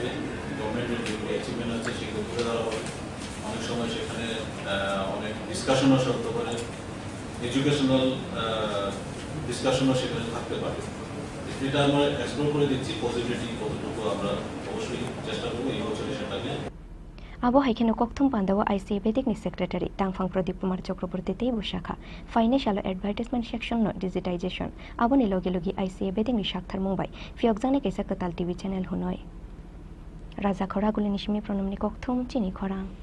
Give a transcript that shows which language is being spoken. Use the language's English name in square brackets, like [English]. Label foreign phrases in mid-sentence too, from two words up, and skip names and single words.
[Bangla] গভর্নমেন্টের যে অ্যাচিভমেন্ট আছে সেগুলো তুলে ধরা হবে। অনেক সময় সেখানে অনেক ডিসকাশনও হতে পারে, [English] educational discussion [Bangla] সেখানে থাকতে পারে। এটা আমরা এক্সপ্লোর করে দিচ্ছি পসিবিলিটি কতটুকু, আমরা অবশ্যই চেষ্টা করবো এই বছরে সেটাকে। [Kok Borok] Abo haikeno kokthum pandawa ICA Vedic ni secretary Tangphang Pradip Kumar Chakraborty tei bushakha [English] financial advertisement section [Kok Borok] no digitization abo ni logi logi ICA Vedic ni shakthar Mumbai fiokjane kaisa katal [English] TV channel [Kok Borok] hunoi Raja Khora guli nishmi pronamni kokthum chini khorang